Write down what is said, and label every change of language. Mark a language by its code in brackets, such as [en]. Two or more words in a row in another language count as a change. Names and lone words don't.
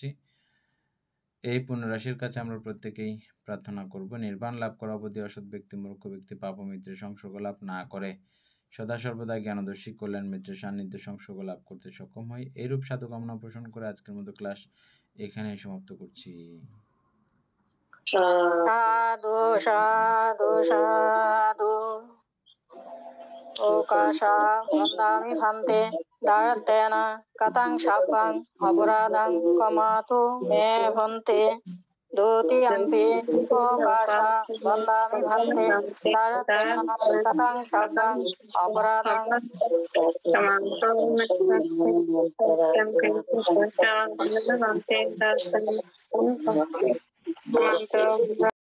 [bn] এই পুণ্যরাশির কাছে আমরা প্রত্যেকেই প্রার্থনা করব, নির্বাণ লাভ করা অবধি অসৎ ব্যক্তি, মূর্খ ব্যক্তি পাপ ও মিত্রের সংসর্গ লাভ না করে সদা সর্বদা জ্ঞানদর্শী কল্যাণ মিত্রের সান্নিধ্য সংসর্গ লাভ করতে সক্ষম হয়। এইরূপ সাধু কামনা পোষণ করে আজকের মতো ক্লাস এখানে সমাপ্ত করছি। [pi] সাধু সাধু সাধু ওকাশা বন্দামি ভান্তে দারতেন কতং শাব্বাং অপরাধং কমাতু মে ভন্তে দ্বিতীয়ম্পি ওকাশা বন্দামি ভান্তে দারতেন কতং শাব্বাং অপরাধং কমাতু